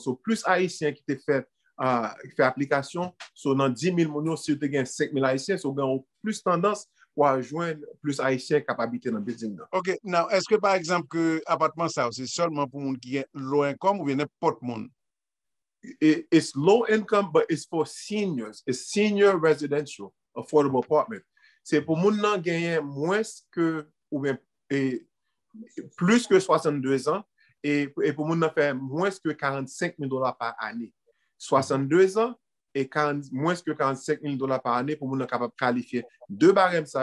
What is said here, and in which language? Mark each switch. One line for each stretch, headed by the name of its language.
French: So, plus haïtiens qui ont fait application, so, dans 10 000 personnes, si vous avez 5 000 haïtiens, vous avez plus tendance pour rejoindre plus haïtiens qui habitent dans le building. OK, now, est-ce que par exemple, que l'appartement, ça, c'est seulement pour les gens qui ont low income ou bien n'importe monde?
English: It's low income, but it's for seniors. It's senior residential affordable apartment.
French: C'est pour les gens qui gagnent moins que, ou bien plus que 62 ans, et pour les gens qui font moins que $45,000 par année. 62 ans et moins que $45,000 par année pour les gens capables de qualifier deux barèmes.